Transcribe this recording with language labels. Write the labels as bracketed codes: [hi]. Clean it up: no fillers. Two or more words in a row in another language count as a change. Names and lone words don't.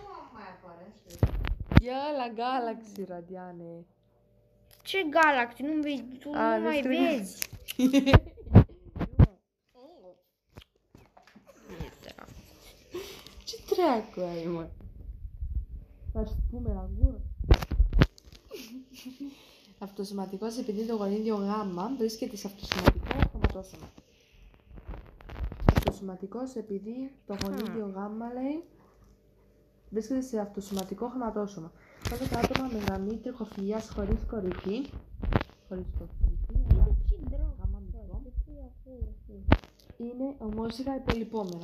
[ro] Ia la Galaxy, Radiane. Ce Galaxy? Nu vezi, tu nu mai vezi. Ce dracu ai, mă? Faci spume la gură? [el] Αυτοσωματικός επειδή το γονίδιο γάμμα βρίσκεται σε αυτοσωματικό χρωματόσωμα. αυτοσωματικός επειδή το γονίδιο γάμμα λέει βρίσκεται σε αυτοσωματικό χρωματόσωμα. Τότε τα άτομα με γραμμή τριχοφυλλιάς χωρίς κορυφή, γάμμα μικρό, είναι ομόζυγα υπολοιπόμενα.